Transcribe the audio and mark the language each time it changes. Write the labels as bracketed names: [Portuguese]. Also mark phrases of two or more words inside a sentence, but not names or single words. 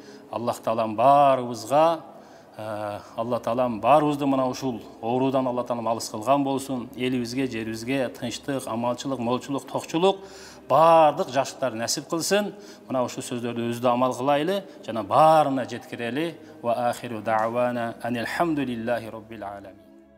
[Kyrgyz] Аллах Таалам баарыбызды мына ушул оорудан Алла Таалам алыс кылган болсун. Элибизге, жерибизге тынчтык, амалчылык, молчулук, токчулук, бардык жакшылыктарды насип кылсын. Мына ушул сөздөрдү өзүдө амал кылайлы, жана баарына жеткирели. [Arabic] وآخر دعوانا أن الحمد لله رب العالمين.